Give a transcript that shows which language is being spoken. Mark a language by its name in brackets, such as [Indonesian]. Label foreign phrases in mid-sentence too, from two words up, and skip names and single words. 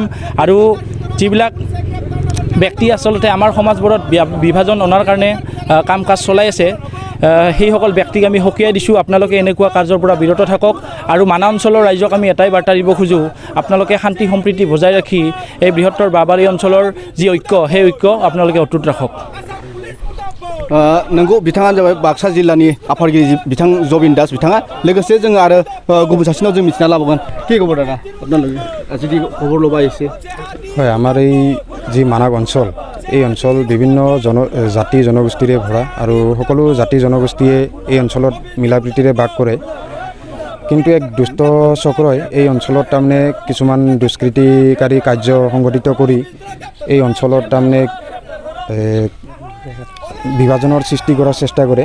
[Assamese] আৰু যিবিলাক ব্যক্তি আচলতে আমাৰ সমাজবোৰত বিভাজন অনাৰ কাৰণে কাম কাজ চলাই আছে সেইসকল ব্যক্তিক আমি সকীয়াই দিছোঁ আপোনালোকে এনেকুৱা কাৰ্যৰ পৰা বিৰত থাকক। আৰু মানা অঞ্চলৰ ৰাইজক আমি এটাই বাৰ্তা দিব খোজোঁ আপোনালোকে শান্তি সম্প্ৰীতি বজাই রাখি এই বৃহত্তৰ বাবাৰী অঞ্চলৰ যি ঐক্য সেই ঐক্য আপোনালোকে অটুট ৰাখক। [Bodo] नंगौ बिथाङा जाबाय बाक्सा जिल्लानि आफादगिरि बिथां जबिन दास बिथाङा। लोगोसे जों आरो गुबुन सासेनाव जों मिथिना लाबावगोन। [Assamese] কি খবৰ দাদা আপোনালোকে যদি খবৰ ল'বা আহিছে? হয়, আমাৰ এই যি মানাক অঞ্চল এই অঞ্চল বিভিন্ন জাতি জনগোষ্ঠীৰে ভৰা আৰু সকলো জাতি জনগোষ্ঠীয়ে এই অঞ্চলত মিলা প্ৰীতিৰে বাস কৰে। কিন্তু এক দুষ্ট চক্ৰই এই অঞ্চলত তাৰমানে কিছুমান দুষ্কৃতিকাৰী কাৰ্য সংঘটিত কৰি এই অঞ্চলত তাৰমানে বিভাজনৰ সৃষ্টি কৰাৰ চেষ্টা কৰে।